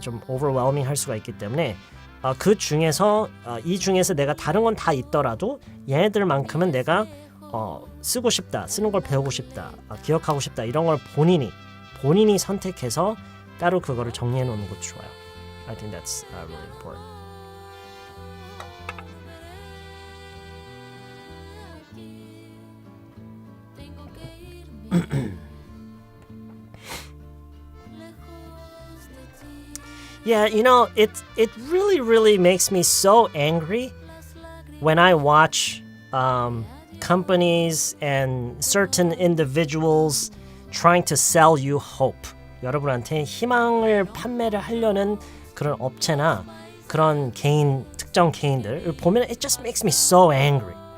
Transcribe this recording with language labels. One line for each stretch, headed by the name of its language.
Korean: 좀 overwhelming 할 수가 있기 때문에 그 중에서 이 중에서 내가 다른 건 다 있더라도 얘네들만큼은 내가 쓰고 싶다, 쓰는 걸 배우고 싶다, 기억하고 싶다 이런 걸 본인이 선택해서 따로 그거를 정리해 놓는 것도 좋아요.
English: I think that's really important. Yeah, you know, it really makes me so angry when I watch companies and certain individuals trying to sell you hope.
Korean: 여러분한테 희망을 판매를 하려는 그런 업체나 그런 특정 개인들을 보면
English: it just makes me so angry.